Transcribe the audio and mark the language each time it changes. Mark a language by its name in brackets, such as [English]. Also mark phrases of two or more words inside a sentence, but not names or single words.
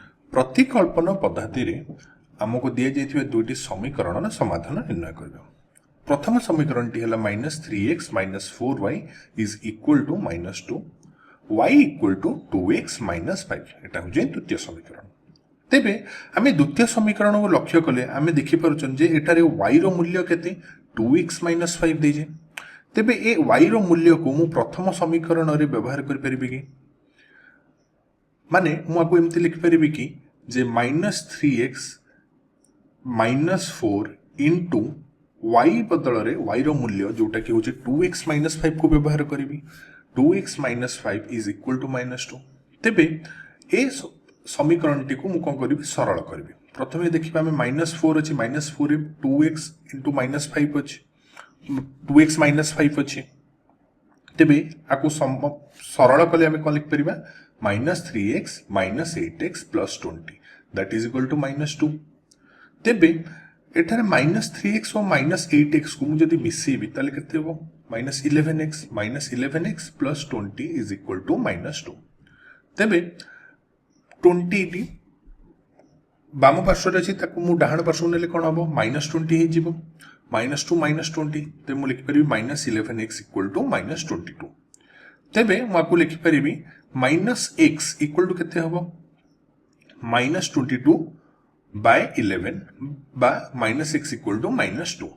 [Odia] ପ୍ରତିକଳ୍ପନ ପଦ୍ଧତି ରେ ଆମକୁ ଦିଆ ଯାଇଥିବା ଦୁଇଟି ସମୀକରଣ ସମାଧାନ ନିର୍ଣ୍ଣୟ କରିବା। ପ୍ରଥମ ସମୀକରଣ ଟି ହେଲା -3x - 4y [English] is equal to [Odia] -2 y ଇକୁଆଲ ଟୁ 2x - 5 ଏଟା ହେଉଛି ଦ୍ୱିତୀୟ ସମୀକରଣ। ତେବେ ଆମେ ଦ୍ୱିତୀୟ ସମୀକରଣ କୁ ଲକ୍ଷ୍ୟ କଲେ ଆମେ ଦେଖି ପାରୁଛେ ଯେ ଏଠାରେ y ର ମୂଲ୍ୟ କେତେ 2x - 5 ଦିଆଯାଇଛି। ତେବେ ଏ y ର ମୂଲ୍ୟ କୁ ମୁଁ ପ୍ରଥମ ସମୀକରଣ ରେ ବ୍ୟବହାର କରି ପାରିବି କି ମାନେ ମୁଁ ଆପଣଙ୍କୁ ଏମିତି ଲେଖି ପାରିବି କି ଯେ -3x - 4 ଇଣ୍ଟୁ y ବଦଳ ରେ y ର ମୂଲ୍ୟ ଯେଉଁଟା କି ହେଉଛି 2x - 5 କୁ ବ୍ୟବହାର କରିବି 2x - 5 [English] is equal to [Odia] -2। ତେବେ ଏ ସମୀକରଣ ଟି କୁ ମୁଁ କଣ କରିବି ସରଳ କରିବି। ପ୍ରଥମେ ଦେଖିବା ଆମେ -4 ଅଛି -4 ରେ 2x ଇଣ୍ଟୁ -5 ଅଛି 2x - 5 ଅଛି। ତେବେ ଏହାକୁ ସରଳ କଲେ ଆମେ କଣ ଲେଖି ପାରିବା -3x - 8x + 20 [English] that is equal to [Odia] -2। ତେବେ ଏଠାରେ -3x ଆଉ -8x କୁ ମୁଁ ମିଶେଇବି ତାହେଲେ କେତେ ହେଉ -11x + 20 [English] is equal to [Odia] -2। ତେବେ 20 ଟି ବାମ ପାର୍ଶ୍ୱ ଅଛି ତାକୁ ମୁଁ ଡାହାଣ ପାର୍ଶ୍ୱ ନେଲେ କଣ ହେବ -20 ହେଇଯିବ -2 - 20 ତେ ମୁଁ ଲେଖି ପାରିବି -11x = -22। ତେବେ ମୁଁ ଆପଣଙ୍କୁ ଲେଖି ପାରିବି -x = କେତେ ହେବ -22 by 11 ବା -x = -2।